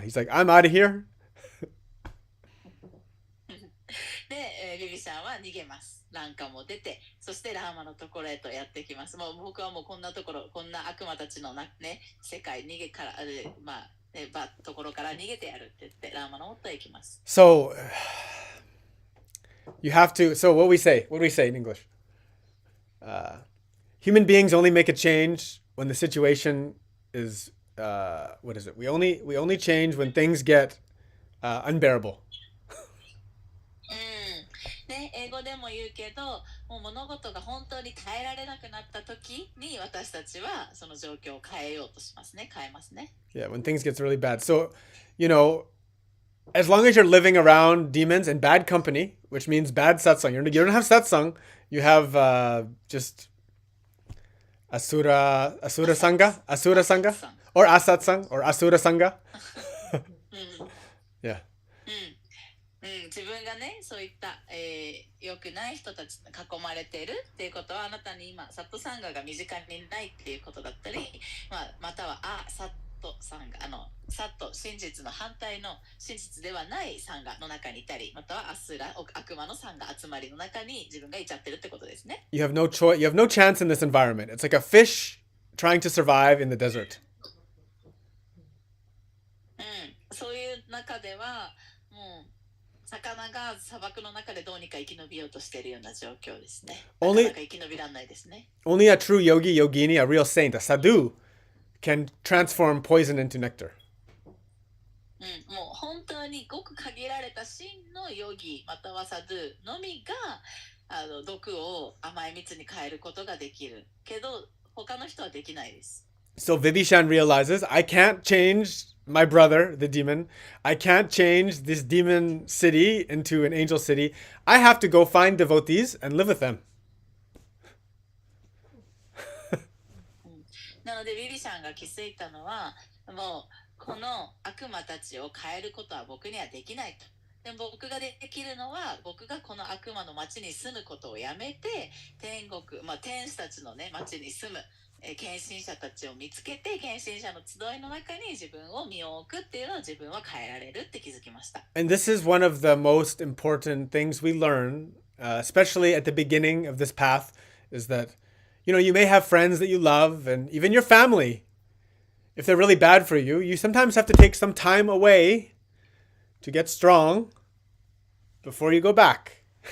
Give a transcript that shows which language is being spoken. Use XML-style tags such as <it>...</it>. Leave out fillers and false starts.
<en>He's like, "I'm out of here."</en> <ja>で、ビビシャンは逃げます。ランカも出て、そしてラーマのところへとやってきます。もう僕はもうこんなところ、こんな悪魔たちの世界逃げから、ところから逃げてやるって言ってラーマのもとへ行きます。</ja> <en>So you have to. So what do we say in English? Human beings only make a change when the situation is what is it? We only change when things get unbearable.</en> <ja>ね、英語でも言うけど、もう物事が本当に耐えられなくなった時に私たちはその状況を変えようとしますね。変えますね。</ja> <en>Yeah, when things gets really bad. So, as long as you're living around demons and bad company, which means bad satsang, you don't have satsang, you have just asura sangha, or asatsang, or asura sangha. Yeah.</en> <ja>自分がね、そういった、良くない人たちに囲まれているっていうことは、あなたに今サットサンガが身近にないっていうことだったり、またはサットサンガ、サット真実の反対の真実ではないサンガの中にいたり、またはアスラ悪魔のサンガ集まりの中に自分がいちゃってるってことですね。</ja> <en>You have no choice. You have no chance in this environment. It's like a fish trying to survive in the desert.</en> <ja>そういう中ではもう魚が砂漠の中でどうにか生き延びようとしているような状況ですね。なかなか生き延びられないですね。</ja> <en>Only a true yogi, yogini, a real saint, a sadhu, can transform poison into nectar.</en> <ja>もう本当にごく限られた真のヨギまたはサドゥのみが毒を甘い蜜に変えることができるけど他の人はできないです。</ja> <en>So Vibhishan realizes, I can't change my brother, the demon. I can't change this demon city into an angel city. I have to go find devotees and live with them.</en> <ja>なのでビビシャンが気づいたのはもうこの悪魔たちを変えることは僕にはできないと。でも僕ができるのは僕がこの悪魔の町に住むことをやめて天国、天使たちのね町に住む献身者たちを見つけて献身者の集いの中に自分を身を置くっていうのを自分は変えられるって気づきました。</ja> <en>And this is one of the most important things we learn, especially at the beginning of this path, is that, you may have friends that you love and even your family. If they're really bad for you, you sometimes have to take some time away to get strong before you go back.</en>